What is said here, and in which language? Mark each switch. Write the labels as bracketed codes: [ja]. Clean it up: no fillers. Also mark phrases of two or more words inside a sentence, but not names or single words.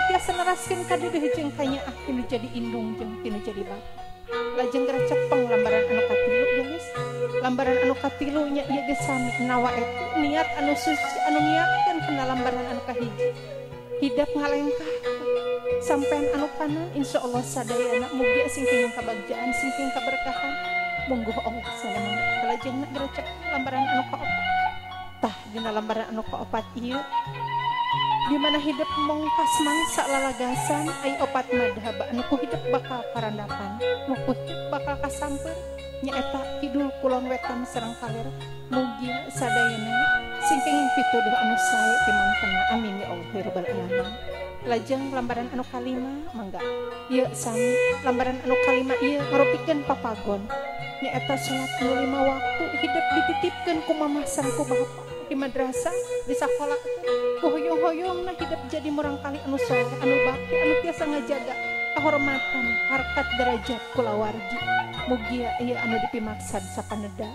[su] tiasa neraskeun ka deudeuh jeung kanyaah tinu jadi indung jeung tinu jadi bapak lajeng geura cepeng lambaran anu katilu geus lambaran anu katilu nya ieu geus sami nawaetu niat anu suci anu niatkeun kana lambaran anu kahiji hidup ngalengkah sampean anu kanan insyaallah sadayana mugi sing kenging kabagjaan sing kenging kaberkahan monggo Allah sadaya lajengna gerecek lambaran anu kaopat tah dina lambaran anu kaopat ieu di mana hidup mongkas mangsa lalagasan ai opat madhab anu ku hidup bakal karandapan nu ku hidup bakal kasamper nyaeta kidul kulon wetan sareng kaler mugi sadayana sing kenging pituduh anu sae timangtena [ar] آمين يا الله يا رب العالمين. [su] Lajeng lambaran anu kalima mangga ieu sami lambaran anu kalima ieu ngarupikeun papagon nyaeta salat 5 waktu hidup dititipkeun ku mamah sareng ku bapa di madrasah di sakola ku hoyong-hoyongna hidup jadi murang kali anu soleh anu bakti anu tiasa ngajaga kehormatan harkat derajat kulawargi mugi ieu anu dipimaksad sapaneda.